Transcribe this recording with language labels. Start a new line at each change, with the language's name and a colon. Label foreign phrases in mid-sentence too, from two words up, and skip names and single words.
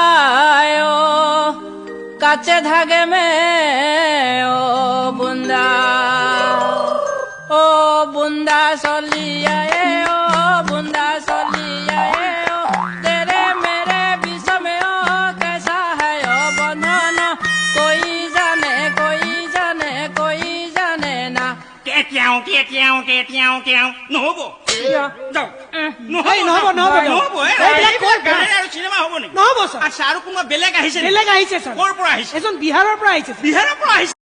Hindi: काचे धागे में ओ बुंदा सोलिया ओ बुंदा सोलिया तेरे मेरे विषय में ओ कैसा है ओ बंधन कोई जाने ना
Assamese: নহব নহব আচ্ছা আৰু কোনোবা বেলেগ আহিছে ছাৰ ক'ৰ পৰা আহিছে এজন বিহাৰৰ পৰা আহিছে